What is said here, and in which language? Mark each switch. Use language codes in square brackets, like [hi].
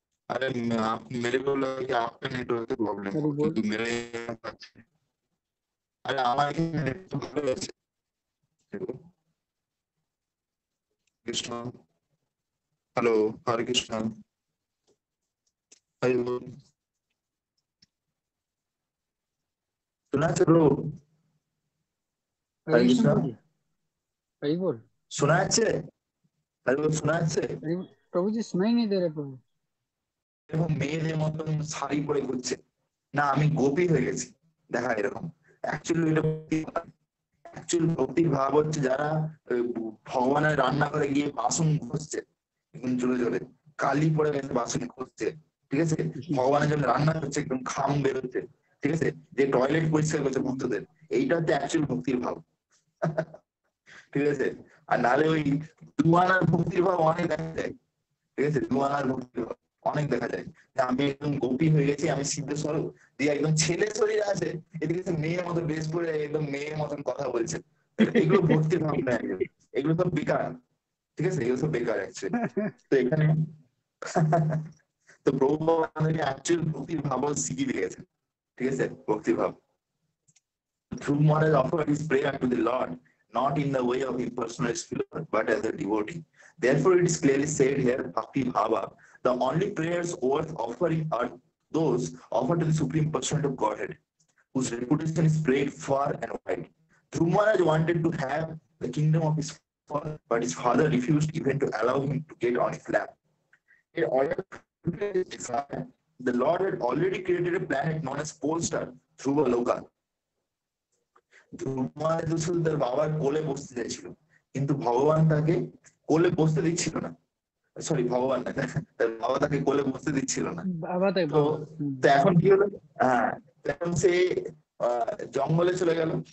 [hi] अरे आप मेरे को लगा कि आपका नेटवर्क प्रॉब्लम हरि हो, बोल, क्योंकि मेरे अरे [bn] আমার এখানে নেটওয়ার্ক ভালো আছে। কৃষ্ণ, হ্যালো, হরে কৃষ্ণ, হরি বল। শোনা যাচ্ছে প্রভু? [hi] हरे [bn] হরে [hi] कृष्ण [bn] কৃষ্ণ, [hi] बोलिए, हरि बोल, [bn] শোনা যাচ্ছে? হরি বল, শোনা যাচ্ছে? [hi] हरि प्रभु जी सुनाई नहीं दे रहे प्रभु। [bn] এরকম মেয়েদের মতন শাড়ি পরে ঘুরছে, না আমি গোপী হয়ে গেছি, দেখা এরকম। অ্যাকচুয়ালি এটা অ্যাকচুয়ালি ভক্তির ভাব হচ্ছে যারা ভগবানের রান্নাঘরে গিয়ে বাসন ঘষছে একদম জোরে জোরে, কালি পরে গেছে বাসন ঘষছে, ঠিক আছে? ভগবানের জন্য রান্না করছে, একদম খাম বেরোচ্ছে, ঠিক আছে? যে টয়লেট পরিষ্কার করছে ভক্তদের, এইটা হচ্ছে অ্যাকচুয়াল ভক্তির ভাব। ঠিক আছে? আর নাহলে ওই দুয়ানার ভক্তির ভাব অনেক দেখা যায়, ঠিক আছে? দুয়ানার ভক্তির ভাব অনেক দেখা যায় যে আমি একদম গোপী হয়ে গেছি, আমি সিদ্ধেশ্বর দিয়ে একদম ছেলে শরীর আছে, এদিকে সে মেয়ের মতো ড্রেস পরে একদম মেয়ের মতন কথা বলছে। এগুলো ভক্তির ভাব নয়, এগুলো সব বেকার, ঠিক আছে? এগুলো সব বেকার অ্যাকচুয়ালি। তো এখানে তো প্রভুপাদ আমাদেরকে অ্যাকচুয়াল ভক্তির ভাব শিখিয়ে দিয়েছে, ঠিক আছে? ভক্তির ভাব। [en] Dhruv Maharaj offered his prayer to the Lord, not in the way of impersonal spiritual, but as a devotee. Therefore, it is clearly said here, Bhakti Bhava, the only prayers worth offering are those offered to the Supreme Personality of Godhead, whose reputation is spread far and wide. Dhruv Maharaj wanted to have the kingdom of his father, but his father refused even to allow him to get on his lap. In order to fulfill his desire, the Lord had already created a planet known as Polestar, Dhruva Loka. [bn] ধ্রুব মহারাজ শুধু তার বাবার কোলে বসতে চাইছিল, কিন্তু ভগবান তাকে কোলে বসতে দিচ্ছিল না। সরি, ভগবান না, তার বাবা তাকে কোলে বসতে দিচ্ছিল না। [hi] बाबा तक [bn] তো [hi] बाबा। [bn] তো এখন কি হলো? হ্যাঁ, এখন সে জঙ্গলে চলে গেল।